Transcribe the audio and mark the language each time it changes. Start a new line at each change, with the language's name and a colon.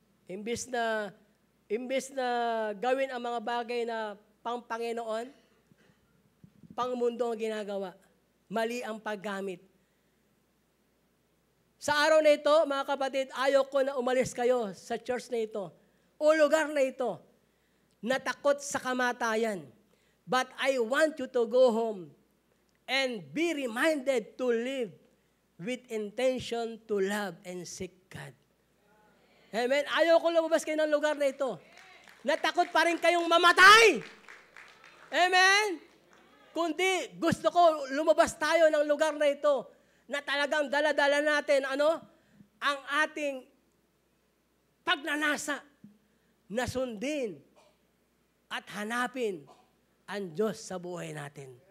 Filipino: Imbis na gawin ang mga bagay na pang-Panginoon, pang-mundo ang ginagawa. Mali ang paggamit. Sa araw na ito, mga kapatid, ayaw ko na umalis kayo sa church na ito o lugar na ito na takot sa kamatayan.
English: But I want you to go home and be reminded to live with intention to love and seek God.
Filipino: Amen? Ayaw ko lumabas kayo ng lugar na ito. Natakot pa rin kayong mamatay. Amen? Kundi gusto ko lumabas tayo ng lugar na ito na talagang dala-dala natin ang ating pagnanasa na sundin at hanapin ang Diyos sa buhay natin.